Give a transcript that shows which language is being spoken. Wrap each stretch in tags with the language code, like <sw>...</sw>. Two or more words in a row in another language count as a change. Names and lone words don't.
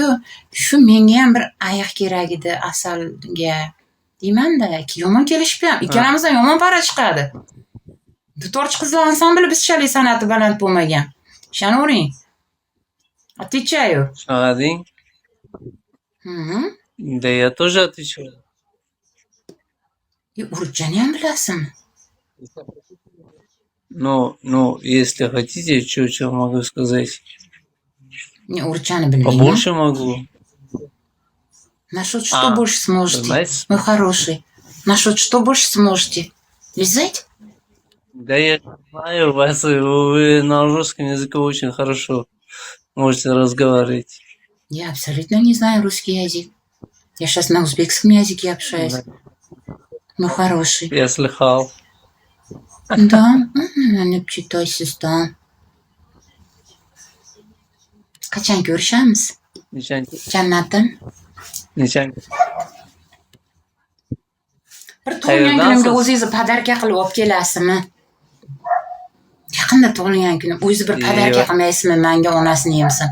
<uz>Shu menga ham bir ayiq kerak edi asalga. Deyman-da, yomon kelishib, ikkalamizdan yomon para chiqadi. Dutorchi qizlar ansambli bizchalik san'ati baland bo'lmagan. Ishonavering. Отвечаю. Shunaqa deng.</uz> <ru>Да я тоже отвечаю.</ru> <uz>Урчani ham bilasizmi?</uz> <ru>Ну, если хотите, что могу сказать?</ru> <uz>Не, урчани bilmayman.</uz> <ru>Побольше могу. Насчет что больше сможете? Мой хороший. Насчет что больше сможете? Лизать? Да я знаю вас, вы на русском языке очень хорошо можете разговаривать. Я абсолютно не знаю русский язык. Я сейчас на узбекском языке общаюсь. Мой хороший. Я слыхал. Да?</ru> <uz>Ne chitaysiz da. Qachon ko'rishamiz? Jannatim. Nechanchi? Bir tug'ilgan kunimga o'zingizni podarka qilib olib kelasizmi? Yaqinda tug'ilgan kunim. O'zingiz bir podarka qilmaysizmi menga onasini yemsin?</uz>